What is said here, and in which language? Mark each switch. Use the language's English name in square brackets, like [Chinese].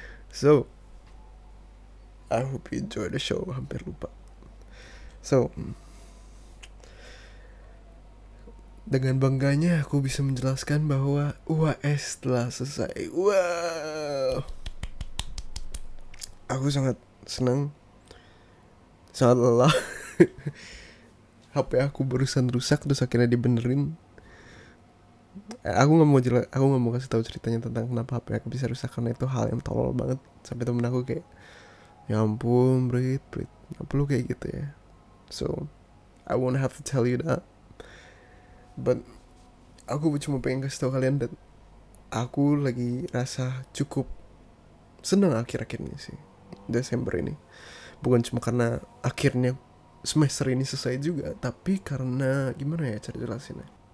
[English] So, I hope you enjoy the show. [Indonesian] Hampir lupa. So, dengan bangganya aku bisa menjelaskan bahwa UAS telah selesai. Wow, aku sangat senang, sangat lelah. HP aku barusan rusak terus akhirnya dibenerin. Aku nggak mau kasih tahu ceritanya tentang kenapa HP aku bisa rusak karena itu hal yang tolol banget. Sampai temen aku kayak, ya ampun Brit, gak perlu kayak gitu ya. [English] So, I won't have to tell you that. [Indonesian] But aku cuma pengen kasih tahu kalian dan aku lagi rasa cukup senang akhir-akhir ini sih, Desember ini. Bukan cuma karena akhirnya semester ini selesai juga, tapi karena gimana ya cara jelasinnya.